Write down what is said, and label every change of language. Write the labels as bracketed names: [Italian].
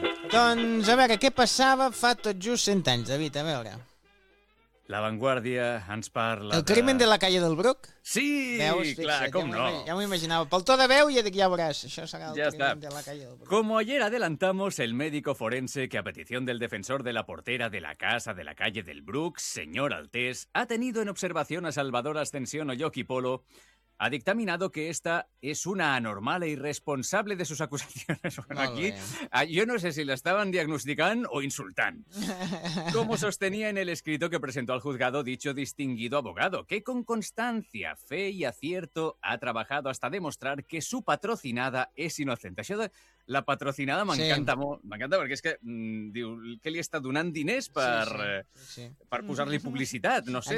[Catalan] Doncs a veure, què passava fa tot just 100 anys, David, a veure... La Vanguardia ens parla [Spanish] El crimen de la calle del Bruc? [Catalan] Sí, veus, fixa, clar, com ja no. Ja m'ho imaginava. Pel to de veu ja dic, ja veuràs, això serà el ja crimen està. [Spanish] De la calle del Bruc. Como ayer adelantamos, el médico forense que a petición del defensor de la portera de la casa de la calle del Bruc, señor Altés, ha tenido en observación a Salvador Ascensión Oyoki Polo, ha dictaminado que esta es una anormal e irresponsable de sus acusaciones. Bueno, aquí, yo no sé si la estaban diagnosticando o insultando. Como sostenía en el escrito que presentó al juzgado dicho distinguido abogado, que con constancia, fe y acierto ha trabajado hasta demostrar que su patrocinada es inocente. [Catalan] La patrocinada m'encanta, sí, molt. M'encanta perquè és que diu que li està donant diners per, per posar-li publicitat, no sé.